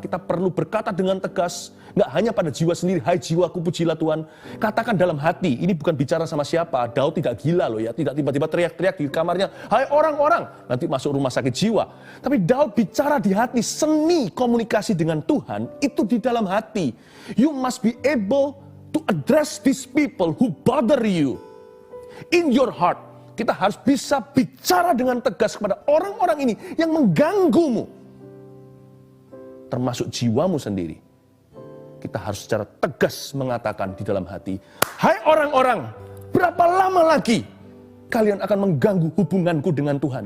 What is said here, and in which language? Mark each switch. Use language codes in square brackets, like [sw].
[id] Kita perlu berkata dengan tegas, nggak hanya pada jiwa sendiri, hai jiwaku pujilah Tuhan. Katakan dalam hati, ini bukan bicara sama siapa. Daud tidak gila loh ya, tidak tiba-tiba teriak-teriak di kamarnya, hai orang-orang, nanti masuk rumah sakit jiwa. Tapi Daud bicara di hati, seni komunikasi dengan Tuhan, itu di dalam hati. [en] You must be able to address these people who bother you in your heart. [id] Kita harus bisa bicara dengan tegas kepada orang-orang ini yang mengganggumu. Termasuk jiwamu sendiri. Kita harus secara tegas mengatakan di dalam hati, hai orang-orang, berapa lama lagi kalian akan mengganggu hubunganku dengan Tuhan?